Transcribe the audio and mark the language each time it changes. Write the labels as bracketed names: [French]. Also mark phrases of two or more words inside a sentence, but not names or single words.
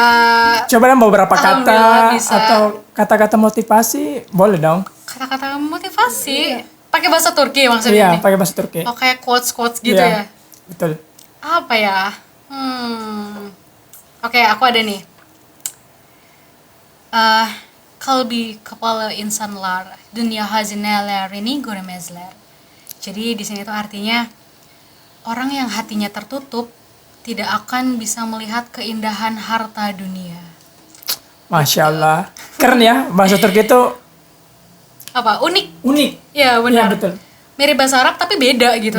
[Indonesian] Coba dong beberapa kata Alhamdulillah bisa. atau kata-kata motivasi, boleh dong. kata-kata motivasi pakai bahasa Turki maksudnya Iya, nih? pakai bahasa Turki. Oh kayak quotes gitu Iya, ya. betul. Apa ya? Oke, aku ada nih. [Turkish] Kalbi kapalı insanlar dünya hazinelerini göremezler. [Indonesian] Jadi di sini tuh artinya orang yang hatinya tertutup tidak akan bisa melihat keindahan harta dunia. [Arabic] ما شاء الله. [Indonesian] Keren ya, bahasa Turki itu Apa? Unik. unik. Ya Iya, benar. betul. Mirip bahasa Arab tapi beda gitu.